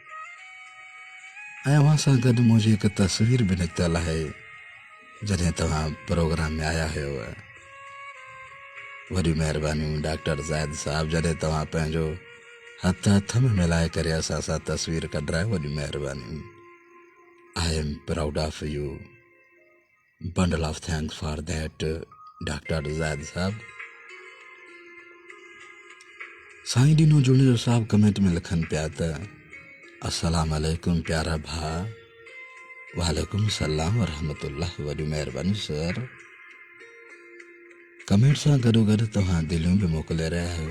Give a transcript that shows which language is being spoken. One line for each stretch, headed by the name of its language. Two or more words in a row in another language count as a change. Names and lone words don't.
Sindhi: ऐं अव्हां सां गॾु मुंहिंजी हिकु तस्वीर बि निकितल आहे जॾहिं तव्हां प्रोग्राम में आया हुयव। वॾी महिरबानी डॉक्टर ज़ाहिद साहब, जॾहिं तव्हां पंहिंजो हथ हथ में मिलाए करे असां सां तस्वीर कढायो, वॾी महिरबानी।
English: I am proud of you, bundle of thanks for that डॉक्टर ज़ाहिद साहब।
Sindhi: साईं ॾिनो जुड़ियो साहब कमेंट में लिखनि पिया त
Arabic: السلام عليكم
Sindhi: प्यारा भा।
Arabic: وعليكم سلام ورحمة الله,
Sindhi: वॾी महिरबानी सर। कमेंट सां गॾोगॾु तव्हां दिलियूं बि मोकिले रहिया आहियो।